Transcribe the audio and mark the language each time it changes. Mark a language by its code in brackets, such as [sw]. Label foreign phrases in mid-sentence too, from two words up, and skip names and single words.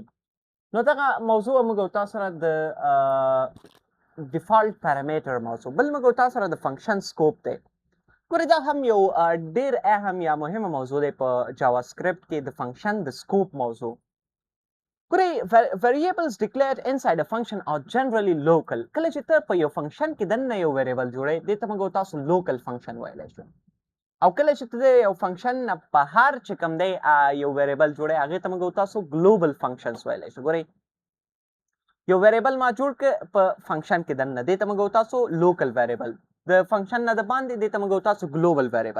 [ps] نو دغه موضوع موږ او تاسو سره د [en] default parameter [ps] موضوع. بل موږ او تاسو سره د [en] function scope [ps] دی. ګورئ دا هم یو ډېر اهم یا مهمه موضوع دی په جاوا سکرپټ کې، د فنکشن د سکوپ موضوع. [en] ګورئ variables declared inside a function are generally local. [ps] کله چې ته په یو فنکشن کې دننه یو ویریبل جوړئ دې ته موږ تاسو [en] local function [ps] ویلی شو، او کله چې ته یو فنکشن نه بهر چې کوم دی یو ویریبل جوړئ هغې ته موږ تاسو [en] global functions [ps] ویلی شو. ګورئ یو ویریبل ما جوړ کړ په فنکشن کې دننه دې ته موږ تاسو [en] local variable, [ps] د فنکشن نه د باندې دې ته موږ تاسو [en] global variable.